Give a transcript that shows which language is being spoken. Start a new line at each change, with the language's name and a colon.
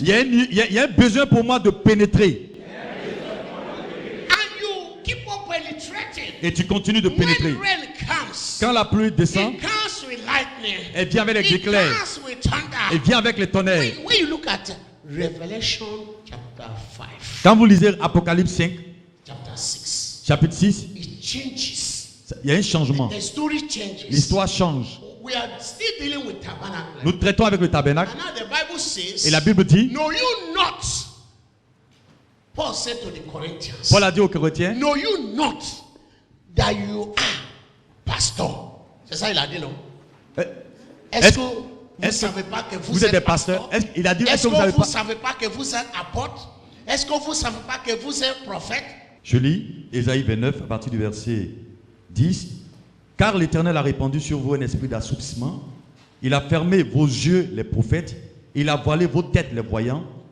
French: il y a un besoin pour moi de pénétrer.
English: And you keep on penetrating.
French: Et tu continues de pénétrer.
English: When rain comes,
French: Quand la pluie descend,
English: it comes with lightning.
French: elle vient avec les éclairs,
English: comes with thunder.
French: elle vient avec les tonnerres.
English: When you look at Revelation chapter 5,
French: Quand vous lisez Apocalypse 5,
English: chapter 6,
French: chapitre 6,
English: it changes.
French: il y a un changement.
English: The story changes.
French: L'histoire change.
English: We are still dealing with tabernacle.
French: Nous traitons avec le tabernacle.
English: And now the Bible says,
French: Et la Bible dit,
English: know you not. Paul said to the Corinthians,
French: Paul a dit aux chrétiens,
English: know you not that you are pastor.
French: C'est ça il a dit, non? Est-ce que vous ne savez pas que vous êtes des pasteurs? Il a dit, est-ce que vous ne savez pas que vous êtes apôtre? Est-ce que vous ne savez pas que vous êtes prophète? Je lis Ésaïe 29 à partir du verset 10. Car l'Éternel a répandu sur vous un esprit d'assoupissement. Il a fermé vos yeux, les prophètes. Il a voilé vos têtes, les voyants,